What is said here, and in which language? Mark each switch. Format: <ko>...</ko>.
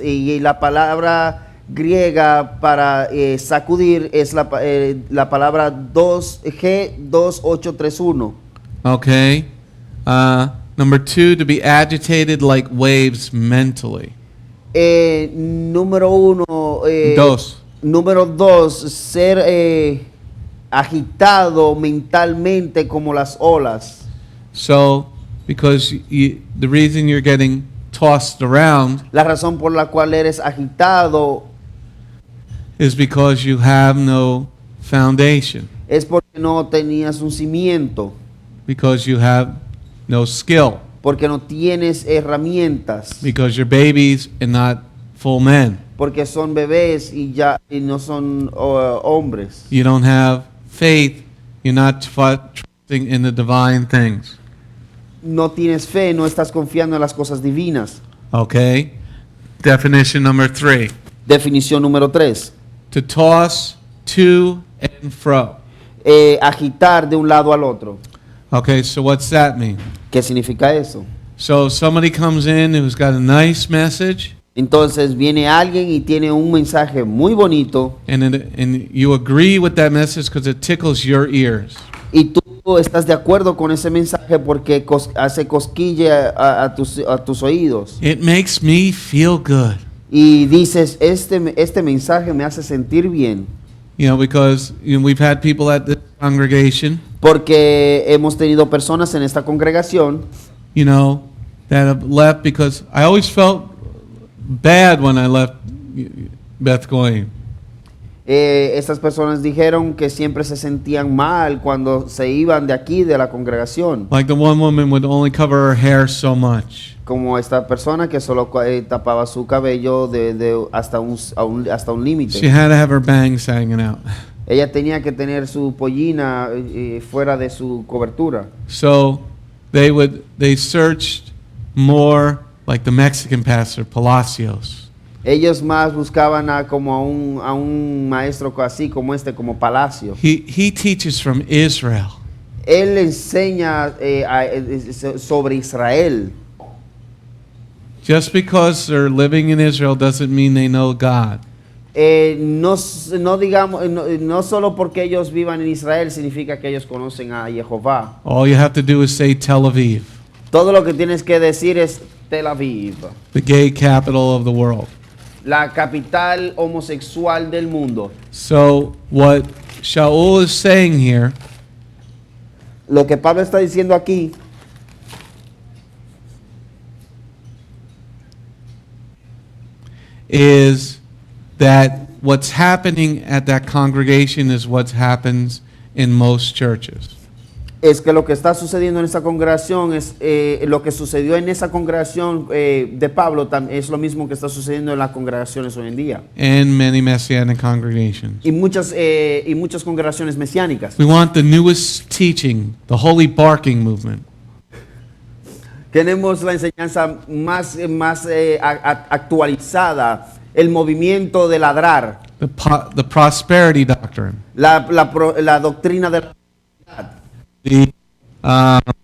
<es>Y la palabra griega para sacudir es la palabra G2831.</es> <en>Okay. Number 2, to be agitated like waves mentally.</en> <es>Número 1. Dos. Número 2, ser agitado mentalmente como las olas.</es> <en>So, because the reason you're getting tossed around</en> <es>La razón por la cual eres agitado</es> <en>is because you have no foundation,</en> <es>es porque no tenías un cimiento,</es> <en>because you have no skill,</en> <es>porque no tienes herramientas,</es> <en>because you're babies and not full men.</en> <es>porque son bebés y no son hombres.</es> <en>You don't have faith, you're not trusting in the divine things.</en> <es>No tienes fe, no estás confiando en las cosas divinas.</es> <en>Okay? Definition number 3.</en> <es>Definición número 3.</es> <en>To toss to and fro.</en> <es>Agitar de un lado al otro.</es> <en>Okay, so what's that mean?</en> <es>¿Qué significa eso?</es> <en>So somebody comes in who's got a nice message,</en> <es>Entonces viene alguien y tiene un mensaje muy bonito</es> <en>and you agree with that message because it tickles your ears.</en> <es>y tú estás de acuerdo con ese mensaje porque hace cosquilla a tus oídos.</es> <en>It makes me feel good.</en> <es>Y dices, este mensaje me hace sentir bien.</es> <en>You know, because we've had people at this congregation,</en> <es>Porque hemos tenido personas en esta congregación</es> <en>you know, that have left because I always felt bad when I left Beth Goyim.</en> <es>Estas personas dijeron que siempre se sentían mal cuando se iban de aquí, de la congregación.</es> <en>Like the one woman would only cover her hair so much.</en> <es>Como esta persona que solo tapaba su cabello hasta un</es> <en>She</en> <es>límite.</es> <en>had to have her bangs hanging out.</en> <es>Ella tenía que tener su pollina fuera de su cobertura.</es> <en>So they searched more like the Mexican pastor, Palacios.</en> <es>Ellos más buscaban como a un maestro así como como Palacio.</es> <en>He teaches from Israel.</en> <es>Él enseña sobre Israel.</es> <en>Just because they're living in Israel doesn't mean they know God.</en> <es>No digamos, no solo porque ellos vivan en Israel significa que ellos conocen a Jehová.</es> <en>All you have to do is say Tel Aviv,</en> <es>Todo lo que tienes que decir es Tel Aviv,</es> <en>the gay capital of the world.</en> <es>la capital homosexual del mundo.</es> <en>So what Sha'ul is saying here</en> <es>Lo que Pablo está diciendo aquí</es> <en>is that what's happening at that congregation is what happens in most churches.</en> <es>es que lo que está sucediendo en esa congregación es lo que sucedió en esa congregación de Pablo es lo mismo que está sucediendo en las congregaciones hoy en día</es> <en>And many Messianic congregations.</en> <es>y muchas congregaciones mesiánicas.</es> <en>We want the newest teaching, the holy barking movement.</en> <es>Tenemos la enseñanza más actualizada, el movimiento de ladrar,</es> <en>The prosperity doctrine.</en> <es>la doctrina de la</es>